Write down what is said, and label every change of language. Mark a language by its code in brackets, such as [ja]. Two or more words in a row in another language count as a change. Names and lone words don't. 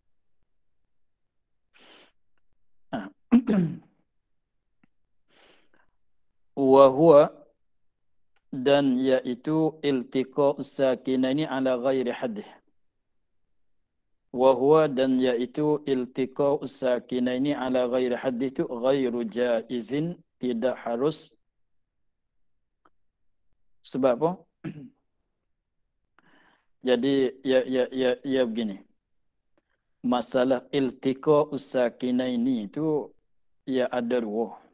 [ar] وهو [id] dan yaitu [ar] التقاء الساكنين على غير حده. وهو [id] dan yaitu [ar] التقاء الساكنين على غير حده [id] itu [ar] غير جائز, [id] tidak harus. Sebab apa? Jadi ya begini. Masalah [ar] التقاء الساكنين [id] itu ya ada dua.